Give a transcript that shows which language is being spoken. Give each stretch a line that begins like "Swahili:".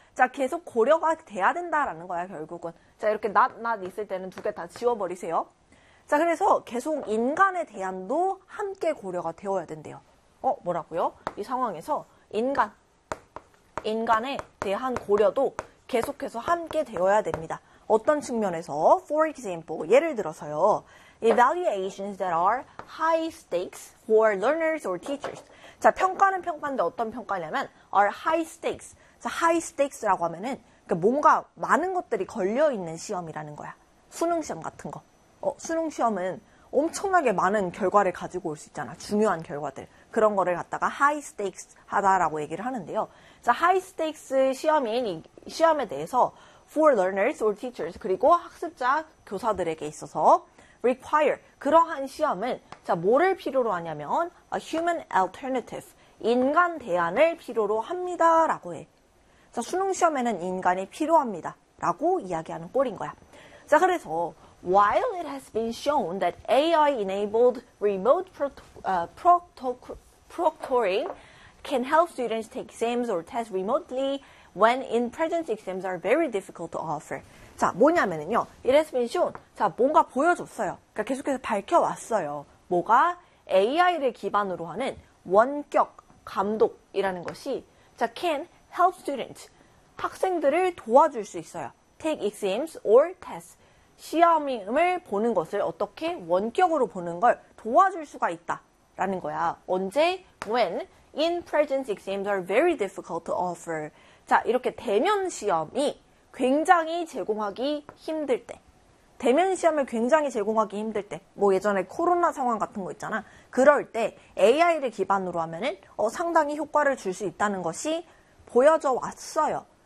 Korean: 자, 계속 고려가 돼야 된다라는 거야, 결국은. 자, 이렇게 not 있을 때는 두개다 지워버리세요. 자, 그래서 계속 인간의 대안도 함께 고려가 되어야 된대요. 뭐라고요? 이 상황에서 인간. 인간에 대한 고려도 계속해서 함께 되어야 됩니다. 어떤 측면에서?
English: For example,
Korean: 예를 들어서요.
English: Evaluations that are high stakes for learners or teachers.
Korean: 자, 평가는 평가인데 어떤 평가냐면
English: are high stakes.
Korean: 자, high stakes라고 하면은 그러니까 뭔가 많은 것들이 걸려 있는 시험이라는 거야. 수능 시험 같은 거. 수능 시험은 엄청나게 많은 결과를 가지고 올수 있잖아. 중요한 결과들. 그런 거를 갖다가 하이 스테이크스 하다라고 얘기를 하는데요. 자, 하이 스테이크스 시험인 이 시험에 대해서
English: for learners or teachers
Korean: 그리고 학습자 교사들에게 있어서 require 그러한 시험은 자, 뭐를 필요로 하냐면
English: a human alternative
Korean: 인간 대안을 필요로 합니다라고 해. 자, 수능 시험에는 인간이 필요합니다라고 이야기하는 꼴인 거야. 자, 그래서
English: While it has been shown that AI-enabled remote proctoring can help students take exams or tests remotely when in-presence exams are very difficult to offer.
Korean: 자, 뭐냐면요.
English: It has been shown.
Korean: 자, 뭔가 보여줬어요. 그러니까 계속해서 밝혀왔어요. 뭐가 AI를 기반으로 하는 원격 감독이라는 것이 자,
English: can help students.
Korean: 학생들을 도와줄 수 있어요.
English: Take exams or tests.
Korean: 시험을 보는 것을 어떻게 원격으로 보는 걸 도와줄 수가 있다라는 거야. 언제?
English: When in-presence exams are very difficult to offer.
Korean: 자, 이렇게 대면 시험이 굉장히 제공하기 힘들 때. 대면 시험을 굉장히 제공하기 힘들 때. 뭐 예전에 코로나 상황 같은 거 있잖아. 그럴 때 AI를 기반으로 하면은 상당히 효과를 줄수 있다는 것이 보여져 왔어요.